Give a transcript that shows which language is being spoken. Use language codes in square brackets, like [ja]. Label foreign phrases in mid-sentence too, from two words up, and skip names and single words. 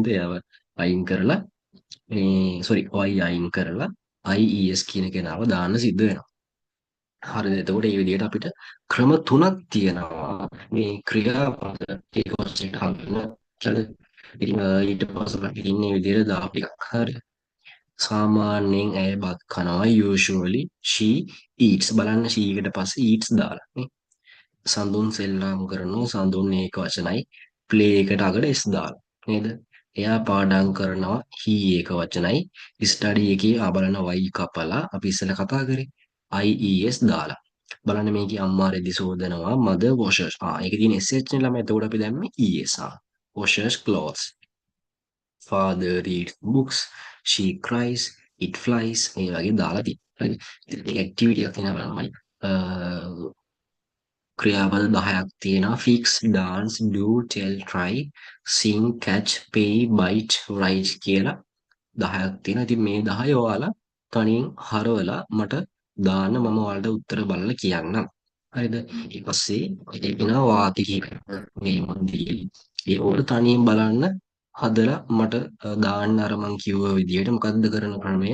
[si] යව අයින් කරලා මේ සෝරි y අයින් කරලා ies කියන කෙනාව දාන්න සිද්ධ වෙනවා. හරිද? එතකොට මේ විදිහට අපිට ක්‍රම තුනක් තියෙනවා මේ ක්‍රියාපද ඒක වශයෙන් හඳුන්වන. හරිද? ඉතින් ඊට පස්සේ අපි ඉන්නේ විදිහට දාපු ටිකක්. හරි. සාමාන්‍යයෙන් ඇය බත් කනවා [en] usually she eats [si] බලන්න she එකට පස්සේ eats දාලා නේ. සඳුන් සෙල්ලම් කරනවා සඳුන් ඒක වචනයි play එකට අගට s දාලා නේද? එයා පාඩම් කරනවා he ඒක වචනයි study එකේ බලන y කපලා අපි ඉස්සෙල්ලා කතා කරේ ies දාලා බලන්න මේකේ අම්මා රෙදි සෝදනවා [en] mother washes [si] ඒකේ තියෙන sh නේ ළමයි එතකොට අපි දැම්මේ es [en] washes clothes father reads books she cries it flies [si] මේ වගේ දාලා තියෙනවා හරි ඉතින් ඇක්ටිවිටි එකක් තියෙනවා ළමයි ක්‍රියාපද 10ක් තියෙනවා [en] fix dance do tell try sing catch pay bite write [si] කියලා 10ක් තියෙනවා. ඉතින් මේ 10 ඔයාලා තනියෙන් හරවලා මට දාන්න මම ඔයාලට උත්තර බලලා කියන්නම්. හරිද? ඊට පස්සේ එනවා වාක්‍ය කිහිපයක් මේ මොන්දී. ඒ ඕක තනියෙන් බලන්න හදලා මට දාන්න අර මං කිව්ව විදිහට මොකද්ද කරන ක්‍රමය?